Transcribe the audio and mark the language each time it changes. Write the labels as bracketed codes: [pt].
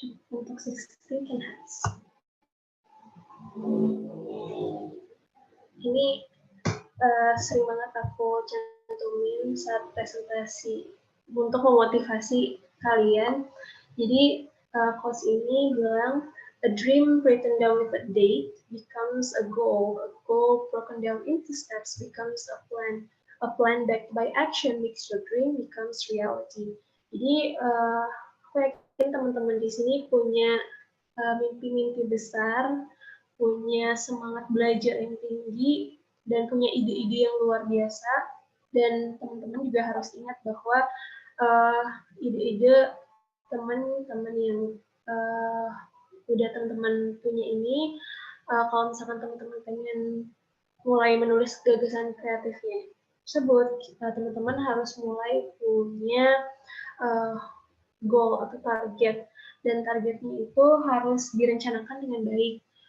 [id] Untuk 16 enhance. Ini sering banget aku cantumin saat presentasi untuk memotivasi kalian. Jadi quotes ini bilang, [en] a dream written down with a date becomes a goal broken down into steps becomes a plan backed by action makes your dream becomes reality. [id] Jadi aku yakin teman-teman di sini punya mimpi-mimpi besar, punya semangat belajar yang tinggi, dan punya ide-ide yang luar biasa. Dan teman-teman juga harus ingat bahwa ide-ide teman-teman yang udah teman-teman punya ini, kalau misalkan teman-teman pengen mulai menulis gagasan kreatifnya tersebut, teman-teman harus mulai punya goal atau target, dan targetnya itu harus direncanakan dengan baik.